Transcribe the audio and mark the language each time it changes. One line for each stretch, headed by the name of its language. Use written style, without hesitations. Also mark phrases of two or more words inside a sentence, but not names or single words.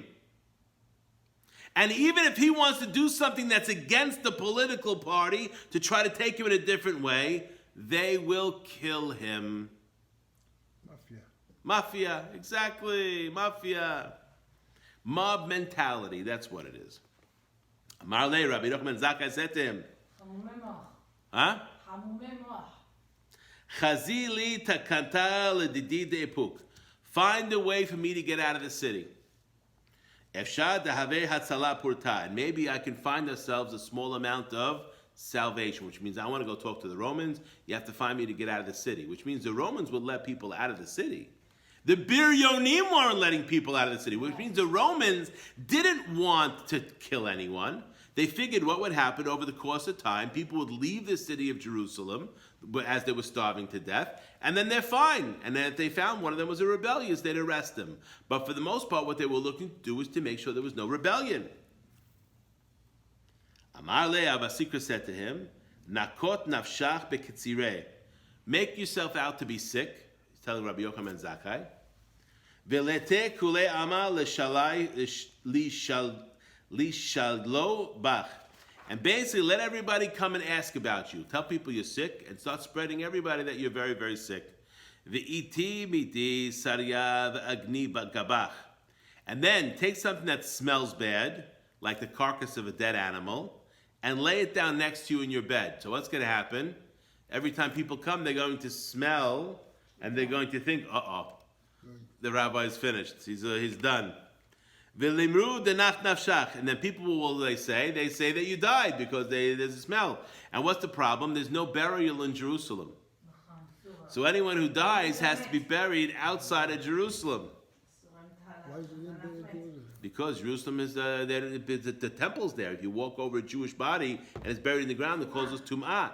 English: And even if he wants to do something that's against the political party to try to take him in a different way, they will kill him. Mafia, exactly, mafia. Mob mentality, that's what it is. Amarle, Rabbi Yochanan ben Zakkai said to him, huh?
Aramaic: חזי לי תקנתא לדידי דאיפוק.
English: Find a way for me to get out of the city.
Aramaic: אפשר דהוי הצלה פורתא.
English: And maybe I can find ourselves a small amount of salvation, which means I want to go talk to the Romans. You have to find me to get out of the city, which means the Romans would let people out of the city. The Biryonim weren't letting people out of the city, which means the Romans didn't want to kill anyone. They figured what would happen over the course of time. People would leave the city of Jerusalem as they were starving to death, and then they're fine. And then if they found one of them was a rebellious, they'd arrest them. But for the most part, what they were looking to do was to make sure there was no rebellion.
Aramaic: אמר ליה
English: Abba Sikra said to him,
Aramaic: נקוט נפשך בקצירי.
English: Make yourself out to be sick. He's telling Rabbi Yochanan Zakkai.
Aramaic: וליתי כולי עלמא ולישיילו בך.
English: And basically let everybody come and ask about you. Tell people you're sick and start spreading everybody that you're very, very sick.
Aramaic: ואייתי מידי סריא ואגני גבך.
English: And then take something that smells bad, like the carcass of a dead animal, and lay it down next to you in your bed. So what's going to happen? Every time people come, they're going to smell, and they're going to think, the rabbi's finished. He's done.
Aramaic: ולימרו דנח נפשך.
English: And then people will say that you died because there's a smell. And what's the problem? There's no burial in Jerusalem. So anyone who dies has to be buried outside of Jerusalem. Why is it in Jerusalem? Because Jerusalem is the temple's there. If you walk over a Jewish body and it's buried in the ground, it calls us tum'ah.